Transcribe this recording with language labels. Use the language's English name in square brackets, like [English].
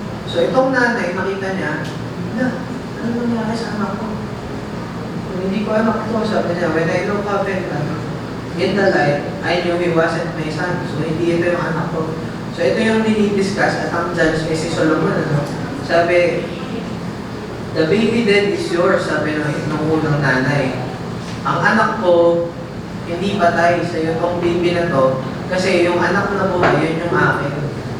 [Filipino] So itong nanay, nakita niya, ano nangyari sa anak ko? Kung hindi ko anak to, sabi niya, [English] when I look up in the light, I knew he wasn't my son. [Filipino] So hindi ito yung anak ko. So ito yung dinidiscuss at ang judge ay si Solomon. [English] Sabi, the baby dead is yours, [Filipino] sabi ng unang nanay. Ang anak ko, hindi patay sa itong baby na to, kasi yung anak na buhay, yun yung akin.